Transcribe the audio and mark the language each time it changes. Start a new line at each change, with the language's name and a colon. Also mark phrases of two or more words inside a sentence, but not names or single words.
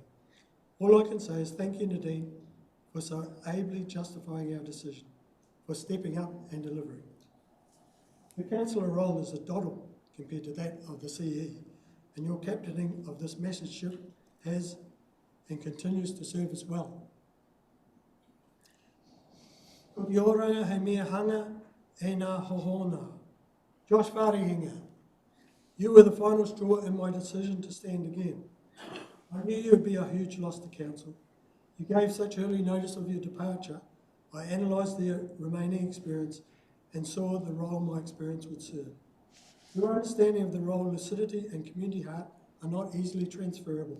English: All I can say is thank you, Nadine, for so ably justifying our decision, for stepping up and delivering. The councillor role is a doddle compared to that of the CE, and your captaining of this message ship has and continues to serve us well.
Māori: Ko te oranga he mea hanga e nā hohona.
English: Josh Whārihinga, you were the final straw in my decision to stand again. I knew you would be a huge loss to council. You gave such early notice of your departure. I analysed their remaining experience and saw the role my experience would serve. Your understanding of the role, lucidity and community heart are not easily transferable.